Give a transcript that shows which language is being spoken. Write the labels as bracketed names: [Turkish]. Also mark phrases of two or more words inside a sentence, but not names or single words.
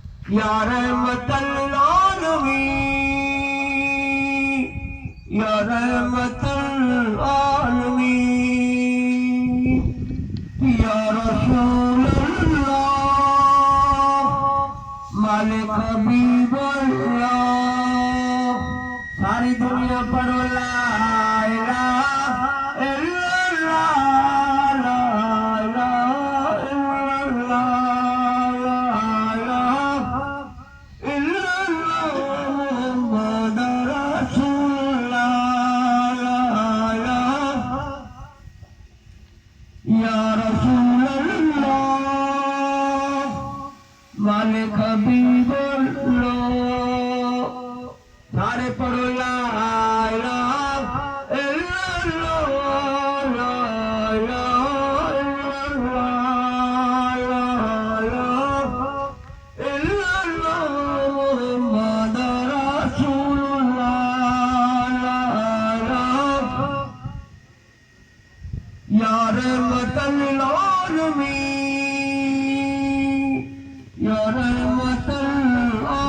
[Arabic] يا رحمة العالمين يا رحمة العالمين, يا رسول الله مالك حبيب الله. [Sindhi] सारी दुनिया पढ़ो [Arabic] لا إله إلا الله لا إله إلا الله محمد رسول الله لا يا رسول الله مالك حبيب الله. [Sindhi] सारे पढ़ो [Arabic] لا إله إلا الله لا إله إلا الله محمد رسول الله لا يا رحمة العالمين يا رحمة आलमीन, या रहमतल